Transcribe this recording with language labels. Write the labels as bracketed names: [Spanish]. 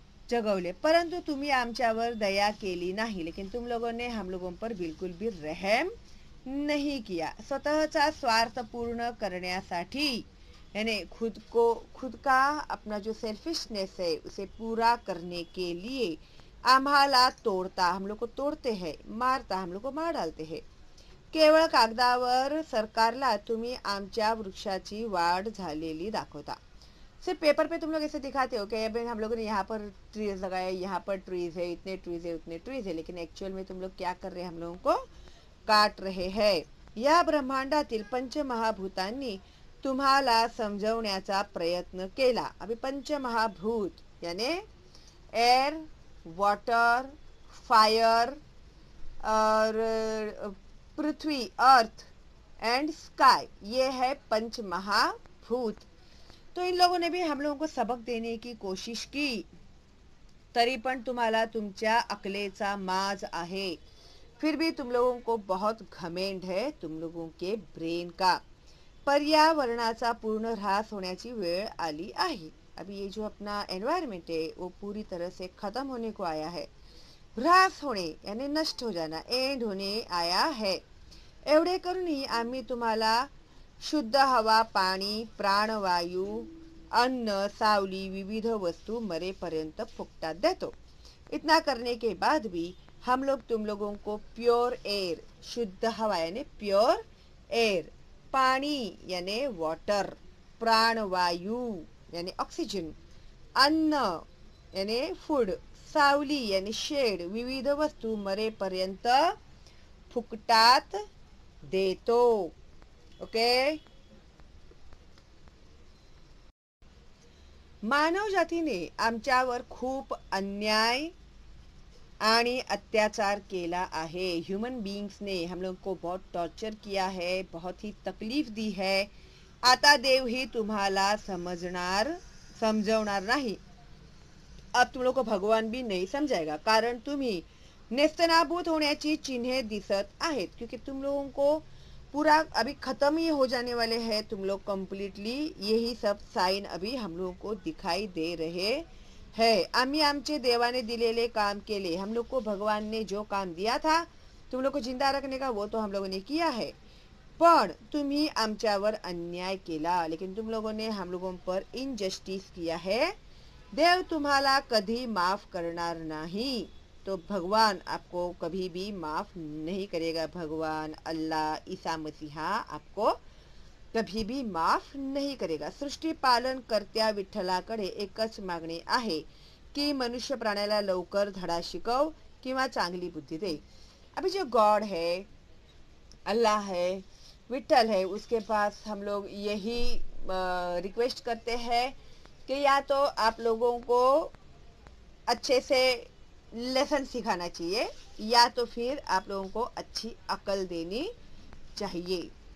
[Marathi] जगवले, परंतु तुम्ही आमच्यावर दया केली [Hindi] नहीं, लेकिन तुम लोगों ने हम लोगों पर बिल्कुल भी रहम नहीं किया। [Marathi] स्वतःचा स्वार्थ पूर्ण करण्यासाठी, [Hindi] यानी खुद का अपना जो सेल्फिशनेस है उसे पूरा करने के लिए [Marathi] आम्हाला तोड़ता, [Hindi] हम लोग को तोड़ते हैं, [Marathi] मारता, [Hindi] हम लोग को मार डालते हैं। [Marathi] केवळ कागदावर सरकारला तुम्ही आमच्या वृक्षाची वाढ झालेली दाखवता। [Hindi] सिर्फ पेपर पे तुम लोग ऐसे दिखाते हो कि अभी हम लोगों ने यहाँ पर ट्रीज लगाए, यहाँ पर ट्रीज है, इतने ट्रीज है, उतने ट्रीज है, लेकिन एक्चुअल में तुम लोग क्या कर रहे हैं, हम लोगों को काट रहे हैं। [Marathi] या ब्रह्मांडातील पंचमहाभूतांनी तुम्हाला समजवण्याचा प्रयत्न केला। [Hindi] अभी पंचमहाभूत यानी एयर, वाटर, फायर और पृथ्वी, अर्थ एंड स्काई, ये है पंच महाभूत। तो इन लोगों ने भी हम लोगों को सबक देने की कोशिश की, [Marathi] तरी पण तुम्हाला तुमच्या अकलेचा माज आहे। [Hindi] फिर भी तुम लोगों को बहुत घमेंड है तुम लोगों के ब्रेन का। [Marathi] पर्यावरणाचा पूर्ण ह्रास होण्याची वेळ आली आहे। [Hindi] अभी ये जो अपना एनवायरमेंट है वो पूरी तरह से खत्म होने को आया है। ह्रास होणे यानी नष्ट हो जाना, एंड होने आया है। [Marathi] एवढे करूनही आम्ही तुम्हाला शुद्ध हवा, पाणी, प्राणवायू, अन्न, सावली, विविध वस्तु मरेपर्यंत फुकटात देतो। [Hindi] इतना करने के बाद भी हम लोग तुम लोगों को प्योर एयर, शुद्ध हवा यानी प्योर एयर, पानी यानी वाटर, प्राणवायू यानी ऑक्सीजन, अन्न यानी फूड, सावली यानी शेड, [Marathi] विविध वस्तू मरेपर्यंत फुकटात देतो। [English] Okay. [Marathi] मानव जातीने आमच्यावर खूप अन्याय आणि अत्याचार केला आहे। [Hindi] ह्यूमन बीइंग्स ने हम लोग को बहुत टॉर्चर किया है, बहुत ही तकलीफ दी है। [Marathi] आता देव ही तुम्हाला समजवणार नाही। [Hindi] अब तुम लोग को भगवान भी नहीं समझाएगा, [Marathi] कारण तुम्ही नेस्तनाबूत होण्याची चिन्हे दिसत आहेत, [Hindi] क्योंकि तुम लोगों को पूरा अभी खत्म ही हो जाने वाले हैं तुम लोग कंप्लीटली। यही सब साइन अभी हम लोगों को दिखाई दे रहे हैं। [Marathi] आम्ही आमचे देवाने दिलेले काम केले, [Hindi] हम लोग को भगवान ने जो काम दिया था तुम लोग को जिंदा रखने का, वो तो हम लोगों ने किया है। [Marathi] पण तुम्ही आमच्यावर अन्याय केला, [Hindi] लेकिन तुम लोगों ने हम लोगों पर इनजस्टिस किया है। [Marathi] देव तुम्हाला कभी माफ करणार नहीं, [Hindi] तो भगवान आपको कभी भी माफ नहीं करेगा। भगवान, अल्लाह, ईसा मसीहा आपको कभी भी माफ नहीं करेगा। [Marathi] सृष्टी पालन करत्या विठ्ठलाकडे एकच मागणी आहे की मनुष्य प्राण्याला लवकर धडा शिकव किंवा चांगली बुद्धी दे। [Hindi] अभी जो गॉड है, अल्लाह है, विठ्ठल है, उसके पास हम लोग यही रिक्वेस्ट करते हैं कि या तो आप लोगों को अच्छे से लेसन सिखाना चाहिए, या तो फिर आप लोगों को अच्छी अकल देनी चाहिए।